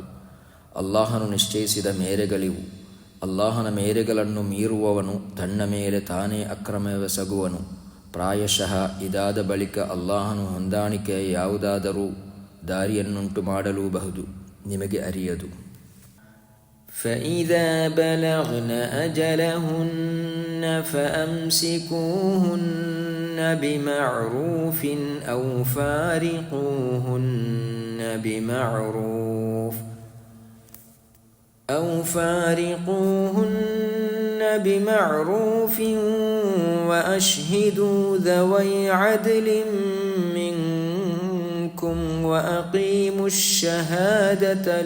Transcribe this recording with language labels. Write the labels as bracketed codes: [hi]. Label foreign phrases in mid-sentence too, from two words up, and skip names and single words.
[kn] ಅಲ್ಲಾಹನು ನಿಶ್ಚಯಿಸಿದ ಮೇರೆಗಳಿವು. ಅಲ್ಲಾಹನ ಮೇರೆಗಳನ್ನು ಮೀರುವವನು ತನ್ನ ಮೇಲೆ ತಾನೇ ಅಕ್ರಮವೆಸಗುವನು. ಪ್ರಾಯಶಃ ಇದಾದ ಬಳಿಕ ಅಲ್ಲಾಹನು ಹೊಂದಾಣಿಕೆಯ ಯಾವುದಾದರೂ ದಾರಿಯನ್ನುಂಟು ಮಾಡಲೂಬಹುದು, ನಿಮಗೆ ಅರಿಯದು. [ar] فإذا بلغن أجلهن فأمسكوهن بمعروف أو فارقوهن بمعروف وأشهدوا ذوي عدل منكم وأقيموا الشهادة